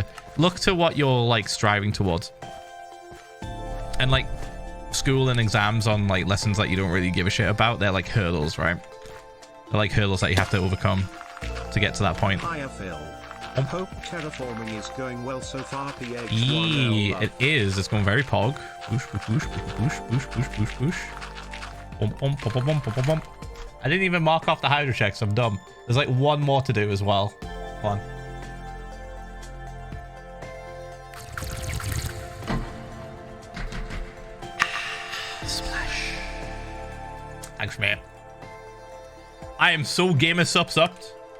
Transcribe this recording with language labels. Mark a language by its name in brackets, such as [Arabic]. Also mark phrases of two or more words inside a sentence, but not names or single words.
[English] Look to what you're like striving towards. And like school and exams on like lessons that you don't really give a shit about, they're like hurdles, right? They're like hurdles that you have to overcome to get to that point. Hiya, Phil. I hope terraforming is going well so far, Ph1lza. It is. It's going very pog. Boosh, boosh, boosh, boosh, boosh, boosh, boosh. Bum. I didn't even mark off the hydro checks. I'm dumb. There's like one more to do as well. Come on. Splash. Thanks, man. I am so gamer upped.